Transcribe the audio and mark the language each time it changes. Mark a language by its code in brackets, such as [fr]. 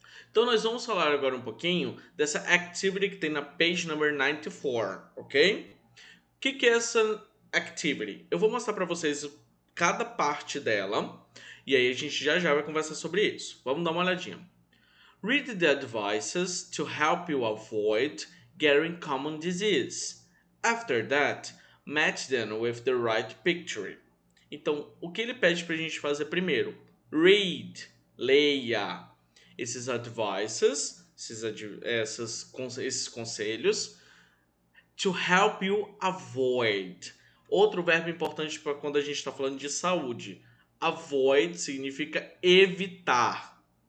[pt] Então, nós vamos falar agora um pouquinho dessa activity que tem na page number 94, ok? O que é essa activity? Eu vou mostrar para vocês cada parte dela e aí a gente já vai conversar sobre isso. Vamos dar uma olhadinha. [en] Read the advices to help you avoid getting common disease. After that, match them with the right picture. [pt] Então, o que ele pede para a gente fazer primeiro? Read, leia esses advices, esses conselhos, [en] to help you avoid. [pt] Outro verbo importante para quando a gente está falando de saúde. Avoid significa evitar.